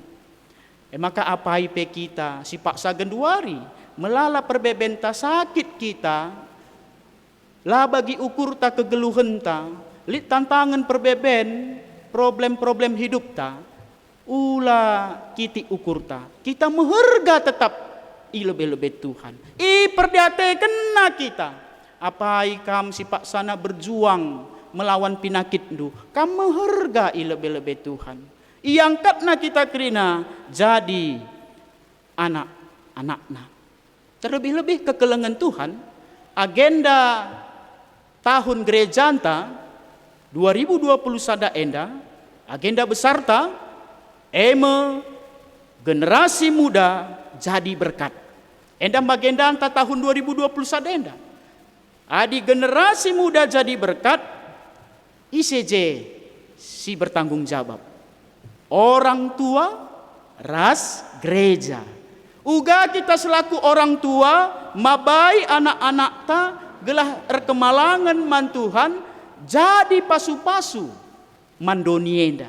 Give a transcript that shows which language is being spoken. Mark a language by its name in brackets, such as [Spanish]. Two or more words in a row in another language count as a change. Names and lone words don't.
[Batak Karo] Maka apa pe kita si paksa genduari melala perbebenta sakit kita, lah bagi ukur ta kegeluhan ta, lit tantangan perbeben, [Indonesian] problem-problem hidup [Batak Karo] ta, ula kiti ukur ta, kita meherga tetap lebih-lebih Tuhan. Perdiate kena kita, apa ikam si pak sana [Indonesian] berjuang melawan penyakit [Batak Karo] du, kam meherga lebih-lebih Tuhan. Iangkatna kita kerina jadi anak-anakna. Terlebih-lebih kekelengan Tuhan, agenda tahun gereja anta 2020 sada enda, agenda besar ta, [Indonesian] generasi muda jadi berkat. [Batak Karo] Enda agenda anta tahun 2020 sada enda. Adi [Indonesian] generasi muda jadi berkat, [Batak Karo] ICJ si bertanggung jawab. [Indonesian] Orang tua, ras gereja. [Batak Karo] Uga kita [Indonesian] selaku orang tua, [Batak Karo] mabai anak-anak ta, gelah erkemalangan man Tuhan jadi pasu-pasu mandonienda.